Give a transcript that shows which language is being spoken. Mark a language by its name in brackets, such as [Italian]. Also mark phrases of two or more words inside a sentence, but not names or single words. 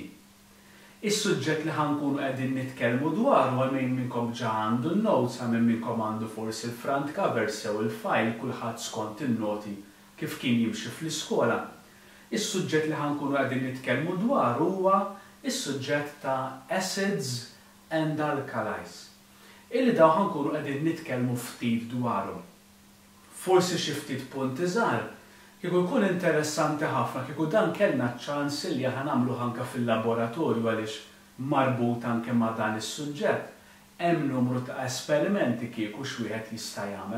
[Maltese] Is-suġġett li ħankunu qegħdin nitkellmu dwaru għal min minnkom ġa għandu n-notes għal min minnkom għandu forsi l- [English] front cover [Maltese] sew il-file kulħadd skont in-noti kif kien jimxi fl-iskola. Is-suġġett li ħankunu qegħdin nitkellmu dwaru huwa is-suġġett ta' [English] acids and alkalis. [Maltese] Illi daw ħankunu qegħdin nitkellmu ftit dwarhom. Forsi xi ftit punti żgħar kieku jkun interessanti ħafna kieku dan kellna ċans li aħna nagħmlu anke fil-laboratorju għaliex marbut anke ma' dan is-suġġett. Hemm numru ta' esperimenti kieku x'wieħed jista' jagħmel.